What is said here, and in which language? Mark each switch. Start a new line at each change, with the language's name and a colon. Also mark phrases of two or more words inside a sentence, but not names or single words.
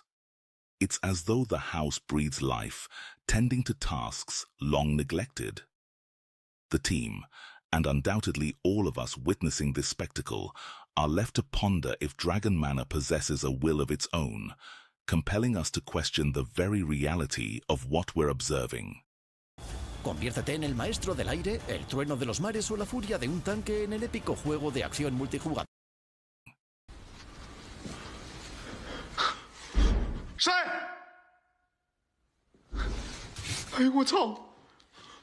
English: It's as though the house breathes life, tending to tasks long neglected. The team, and undoubtedly all of us witnessing this spectacle, are left to ponder if Dragon Manor possesses a will of its own, compelling us to question the very reality of what we're observing.
Spanish: Conviértete en el maestro del aire, el trueno de los mares o la furia de un tanque en el épico juego de acción multijugador.
Chinese: 谁？哎呦我操！